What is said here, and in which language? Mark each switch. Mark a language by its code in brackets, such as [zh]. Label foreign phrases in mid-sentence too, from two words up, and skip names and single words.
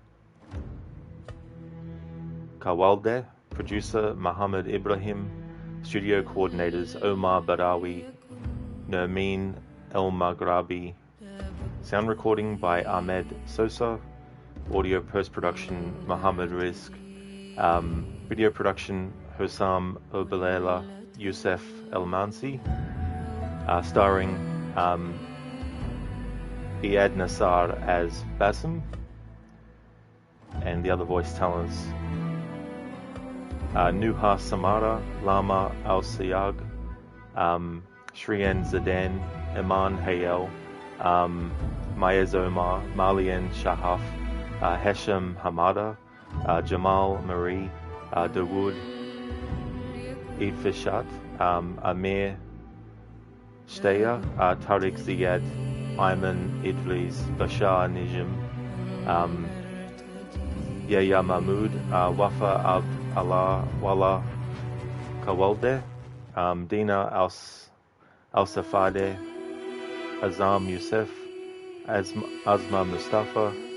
[en] Kawalde, Producer Muhammad Ibrahim, Studio Coordinators Omar Badawi, Nermeen El Maghrabi, Sound Recording by Ahmed Sosa, Audio Post-Production Muhammad Rizq, Video Production Hussam Obalela Youssef El Mansi, starring Iyad Nassar as Basim, and the other voice talents Nuha Samara, Lama Al Sayag, Shrien Zadan, Iman Hayel, Mayez Omar, Malian Shahaf, Hesham Hamada, Jamal Marie, Dawood Eid Fishat, Amir Steya, Tariq Ziyad, Ayman Idris, Bashar Nijim, Yahya Mahmood, Wafa Abd Allah Wala Kawalde, Dina Al-Safade, Azam Youssef, Azma Mustafa,